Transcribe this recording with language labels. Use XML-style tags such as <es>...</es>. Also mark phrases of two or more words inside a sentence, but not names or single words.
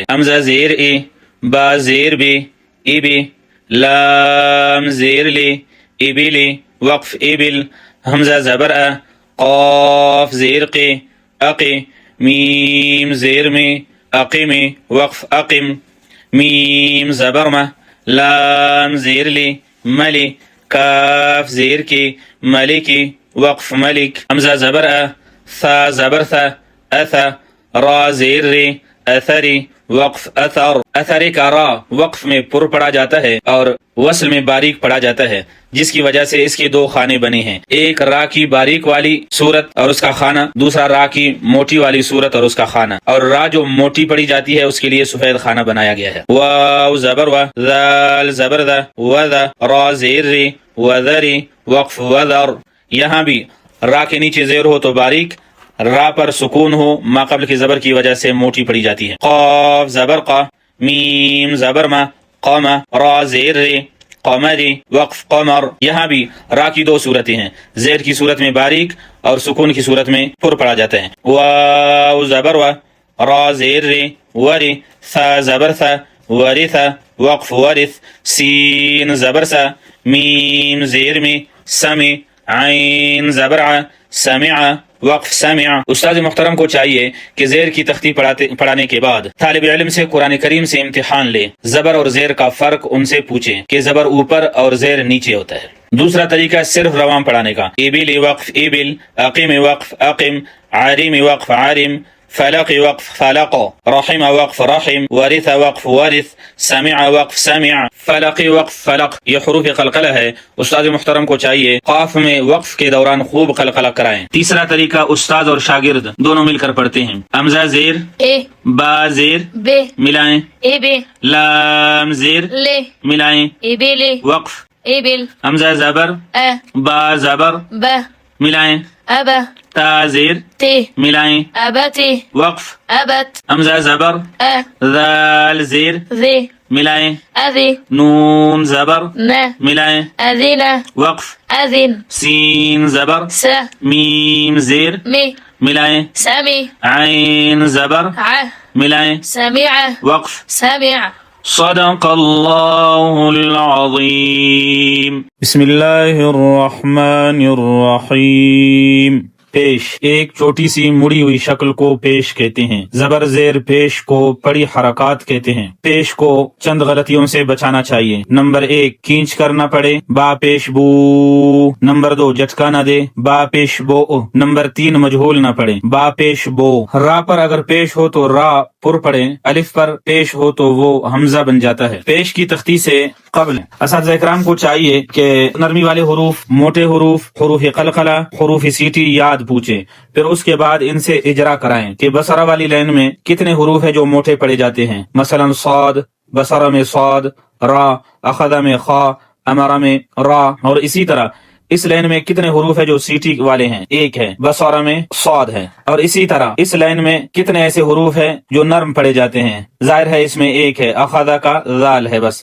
<ur>حمزہ زیر اے، با زیر بے، اے بے، لام زیر لے، اے بے لے، وقف اے بل، حمزہ زبر ا، قاف زیر قے، اقے، میم زیر میں، اقے میں، وقف اقم، میم زبر ما، لام زیر لے، ملے، کاف زیر کے، ملے کے، وقف ملک، حمزہ زبر ثا زبر ثا اث، را زیر ری اثری، وقف اثر، اثر کا را وقف میں پر پڑا جاتا ہے اور وصل میں باریک پڑا جاتا ہے، جس کی وجہ سے اس کے دو خانے بنے ہیں، ایک را کی باریک والی صورت اور اس کا خانہ، دوسرا را کی موٹی والی صورت اور اس کا خانہ، اور را جو موٹی پڑی جاتی ہے اس کے لیے سفید خانہ بنایا گیا ہے۔ واو زبر و، ذال زبر ذا، وذا، را زیر ری وذری، وقف وذر، یہاں بھی را کے نیچے زیر ہو تو باریک، را پر سکون ہو ما قبل کی زبر کی وجہ سے موٹی پڑی جاتی ہے۔ قاف زبر قا، میم زبر ما، قام، را زیر ری قمری، وقف قمر، یہاں بھی را کی دو صورتیں ہیں، زیر کی صورت میں باریک اور سکون کی صورت میں پر پڑا جاتا ہے۔ واو زبر و، را زیر ری وری، ثا زبر ثا ورث، وقف ورث، سین زبر سا، میم زیر میں سمع، عین زبر ع، سمع، وقف سمع۔ استاد محترم کو چاہیے کہ زیر کی تختی پڑھانے کے بعد طالب علم سے قرآن کریم سے امتحان لے، زبر اور زیر کا فرق ان سے پوچھیں کہ زبر اوپر اور زیر نیچے ہوتا ہے۔ دوسرا طریقہ صرف روان پڑھانے کا، ابل وقف ابل، اقیم وقف اقم، عارم وقف عارم، فلق وقف فلق، رحم وقف رحم، ورث وقف ورث، سمع وقف سمع، فلق وقف فلق، یہ حروف قلقلہ ہے۔ استاد محترم کو چاہیے قاف میں وقف کے دوران خوب قلقلہ کرائیں۔ تیسرا طریقہ استاد اور شاگرد دونوں مل کر پڑھتے ہیں، حمزہ زیر اے با زیر بے ملائیں، اے بے لام زیر لے ملائیں، اے بے لے وقف، اے بل حمزہ زبر ا با زبر ب ملائیں، ابا تا زیر تے ملائیں، ابتے وقف، ابت حمزہ زبر ا ذال زیر ذے ملائیں، اذی نون زبر ن ملائیں، اذن وقف، اذن سین زبر س میم زیر می ملائیں، سمی عین زبر ع ملائیں، سمع وقف۔ سمع</ur> <ar>صدق اللہ العظیم۔ بسم اللہ الرحمن الرحیم۔</ar> <ur>پیش، ایک چھوٹی سی مڑی ہوئی شکل کو پیش کہتے ہیں۔ زبر زیر پیش کو بڑی حرکات کہتے ہیں۔ پیش کو چند غلطیوں سے بچانا چاہیے۔ نمبر 1، کھینچ کر نہ پڑے، با پیش بو۔ نمبر 2، جھٹکا نہ دے، با پیش بو۔ نمبر 3، مجہول نہ پڑے، با پیش بو۔ را پر اگر پیش ہو تو را پر پڑے، الف پر پیش ہو تو وہ حمزہ بن جاتا ہے۔ پیش کی تختی سے قبل اساتذہ اکرام کو چاہیے کہ نرمی والے حروف، موٹے حروف، حروف قلقلہ، حروف سیٹی یاد پوچھیں، پھر اس کے بعد ان سے اجرا کرائیں کہ بصرہ والی لائن میں کتنے حروف ہیں جو موٹے پڑے جاتے ہیں، مثلا صاد، بصرہ میں صاد، را، اخذ میں خا، امرہ میں را، اور اسی طرح اس لائن میں کتنے حروف ہیں جو سیٹی والے ہیں، ایک ہے، بصرہ میں صاد ہے، اور اسی طرح اس لائن میں کتنے ایسے حروف ہیں جو نرم پڑے جاتے ہیں، ظاہر ہے اس میں ایک ہے، اخذ کا ذال ہے بس۔</ur>